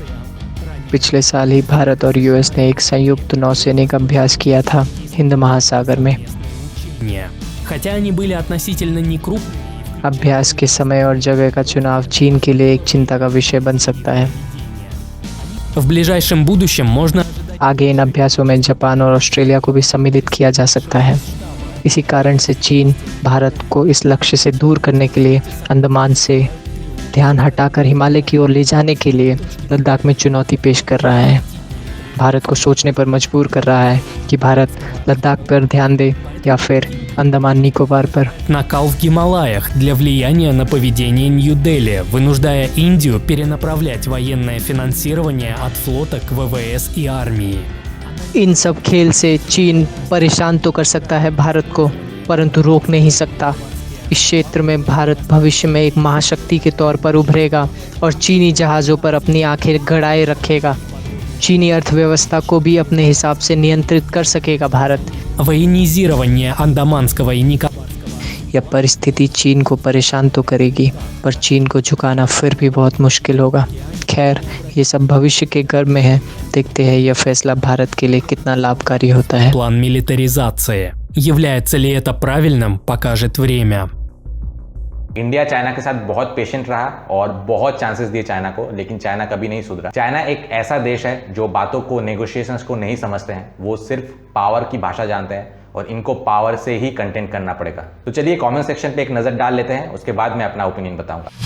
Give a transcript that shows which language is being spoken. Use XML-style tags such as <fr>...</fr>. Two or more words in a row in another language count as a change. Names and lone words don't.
<hi>पिछले साल ही भारत और यूएस ने एक संयुक्त नौसैनिक अभ्यास किया था हिंद महासागर में।</hi> <ru>не. Хотя они были относительно некрупными,</ru> <hi>अभ्यास के समय और जगह का चुनाव चीन के लिए एक चिंता का विषय बन सकता है।</hi> <ru>в ближайшем будущем можно</ru> <hi>आगे इन अभ्यासों में जापान और ऑस्ट्रेलिया को भी सम्मिलित किया जा सकता है। इसी कारण से चीन भारत को इस लक्ष्य से दूर करने के लिए अंडमान से ध्यान हटाकर हिमालय की ओर ले जाने के लिए लद्दाख में चुनौती पेश कर रहा है। भारत को सोचने पर मजबूर कर रहा है कि भारत लद्दाख पर ध्यान दे या फिर अंडमान निकोबार पर।</hi> <ru>накал в Гималаях для влияния на поведение Нью-Дели, вынуждая Индию перенаправлять военное финансирование от флота к ВВС и армии.</ru> <hi>इन सब खेल से चीन परेशान तो कर सकता है भारत को, परंतु रोक नहीं सकता। इस क्षेत्र में भारत भविष्य में एक महाशक्ति के तौर पर उभरेगा और चीनी जहाज़ों पर अपनी आंखें गड़ाए रखेगा। चीनी अर्थव्यवस्था को भी अपने हिसाब से नियंत्रित कर सकेगा भारत।</hi> <ru>Военизирование Андаманского и Николаевского</ru> <hi>यह परिस्थिति चीन को परेशान तो करेगी, पर चीन को झुकाना फिर भी बहुत मुश्किल होगा। खैर, ये सब भविष्य के गर्भ में है। देखते हैं यह फैसला भारत के लिए कितना लाभकारी होता है।</hi> <ru>план милитаризации. Является ли это правильным, покажет время.</ru> <hi>इंडिया चाइना के साथ बहुत पेशेंट रहा और बहुत चांसेस दिए चाइना को, लेकिन चाइना कभी नहीं सुधरा। चाइना एक ऐसा देश है जो बातों को, नेगोशिएशंस को नहीं समझते हैं। वो सिर्फ पावर की भाषा जानते हैं और इनको पावर से ही कंटेंट करना पड़ेगा। तो चलिए</hi> <en>comment section</en> <hi>पे एक नजर डाल लेते हैं, उसके बाद मैं अपना ओपिनियन बताऊंगा।</hi>